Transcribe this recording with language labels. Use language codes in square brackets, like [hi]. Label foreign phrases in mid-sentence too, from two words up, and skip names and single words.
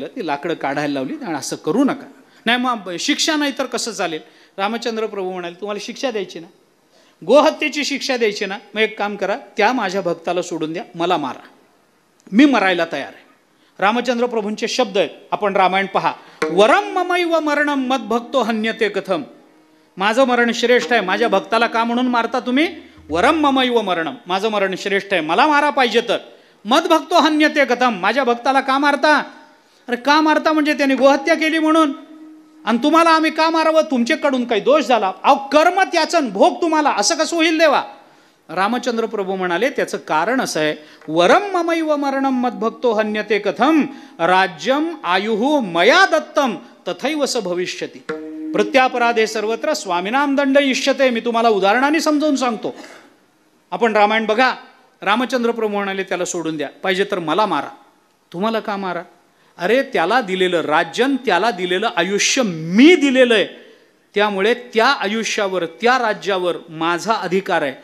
[mr] ती लाकडं काढायला लावली. आणि असं करू नका. नाही मग शिक्षा नाही तर कसं चालेल? रामचंद्र प्रभू म्हणाले, तुम्हाला शिक्षा द्यायची ना, गोहत्येची शिक्षा द्यायची ना, मग एक काम करा, त्या माझ्या भक्ताला सोडून द्या, मला मारा, मी मरायला तयार आहे. रामचंद्र प्रभूंचे शब्द आहेत. आपण रामायण पहा. [sa] वरम ममैव मरणम मद्भक्तो हन्यते कथम. [mr] माझं मरण श्रेष्ठ आहे, माझ्या भक्ताला का म्हणून मारता तुम्ही? [sa] वरम ममैव मरणम, [mr] माझं मरण श्रेष्ठ आहे, मला मारा पाहिजे तर. [sa] मद्भक्तो हन्यते कथम, [mr] माझ्या भक्ताला का मारता? अरे का मारता म्हणजे त्याने गोहत्या केली म्हणून. आणि तुम्हाला आम्ही का मारावं? तुमच्याकडून काही दोष झाला? कर्म त्याचं भोग तुम्हाला, असं कसं होईल देवा? रामचंद्र प्रभू म्हणाले, त्याचं कारण असं आहे. [sa] वरम ममैव मरणम मद्भक्तो हन्यते कथम राज्यम आयुः मया दत्तम तथैव स भविष्यति प्रत्यापराधे सर्वत्र स्वामिनाम दंड इष्यते. [mr] मी तुम्हाला उदाहरणाने समजावून सांगतो. आपण रामायण बघा. रामचंद्र प्रभू म्हणाले, त्याला सोडून द्या, पाहिजे तर मला मारा. तुम्हाला का मारा? अरे त्याला दिलेलं राज्यन, त्याला दिलेलं आयुष्य मी दिलेलं आहे. त्यामुळे त्या आयुष्यावर, त्या राज्यावर माझा अधिकार आहे.